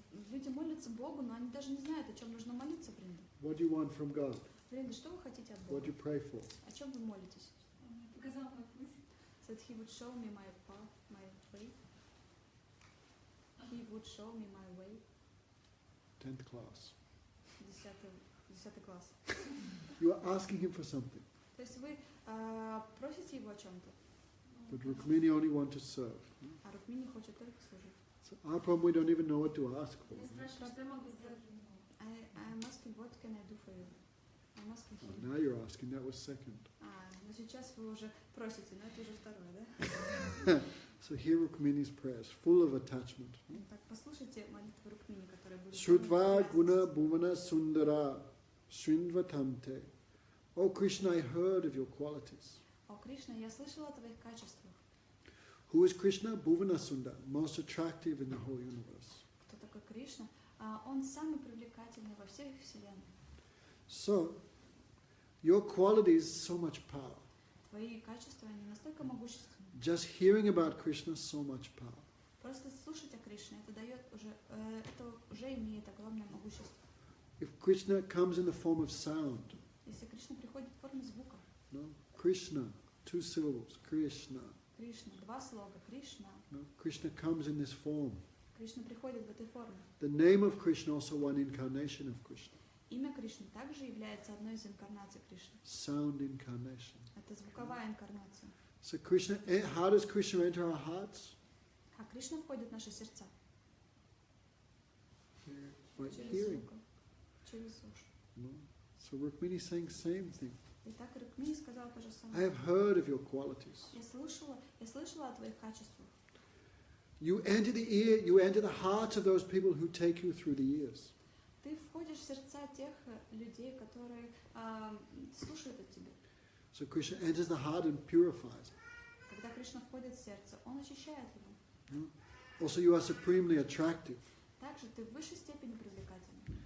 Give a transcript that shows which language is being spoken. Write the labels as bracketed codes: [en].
[ru] Люди молятся Богу, но они даже не знают, о чем нужно молиться, Бринда. [en] What do you want from God? [ru] Бринда, что вы хотите от [en] What [ru] Бога? [en] do you pray for? [ru] О чем вы молитесь? Он мне показал мой путь. [en] That he would show me my path, my way. He would show me my way. 10th class. [ru] 10 класс. [en] You are asking him for something, [ru] То есть вы просите его о чем-то, [en] but Rukmini only want to serve. [ru] а Рукмини хочет только служить. [en] So our problem, we don't even know what to ask for. [ru] Я спрашиваю, что я могу сделать? [en] I'm asking, what can I do for you? I'm asking Oh, him. now you're asking, that was second. [ru] Но сейчас вы уже просите, но это уже второе, да? [en] So hear Rukmini's prayers, full of attachment. [ru] Так, послушайте молитвы Рукмини, которые были... [sa] Shrutva guna bhuvana sundara srinvatamte. [en] Oh Krishna, I heard of your qualities. [ru] О, Кришна, я слышала о твоих качествах. [en] Who is Krishna? Bhuvana Sundar, most attractive in the whole universe. [ru] Кто такой Кришна? Он самый привлекательный во всех вселенных. [en] So, your qualities, so much power. [ru] Твои качества, они настолько могущественны. [en] Just hearing about Krishna, so much power. [ru] Просто слушать о Кришне, это уже имеет огромное могущество. [en] If Krishna comes in the form of sound, [ru] Если Кришна приходит в форме звука, [en] no? Krishna, 2 syllables, Krishna. [ru] Кришна, 2 слога, Кришна. [en] No? Krishna comes in this form. [ru] Кришна приходит в этой форме. [en] The name of Krishna, also one incarnation of Krishna. [ru] Имя Кришны также является одной из инкарнаций Кришны. [en] Sound incarnation. [ru] Это звуковая инкарнация. [en] So Krishna, how does Krishna enter our hearts? [ru] А Кришна входит в наши сердца. [en] By [ru] Через [en] hearing. [ru] звук. Через уши. [en] No? So Rukmini is saying same thing. [ru] И так Рукмини сказал то же [en] I [ru] самое. [en] have heard of your qualities. [ru] Я слышала о твоих качествах. [en] You enter the ear, you enter the hearts of those people who take you through the years. [ru] Ты входишь в сердца тех людей, которые слушают от тебя. [en] So Krishna enters the heart and purifies. [ru] Когда Кришна входит в сердце, он очищает его. [en] No? Also, you are supremely attractive. [ru] Также ты в высшей степени привлекательный.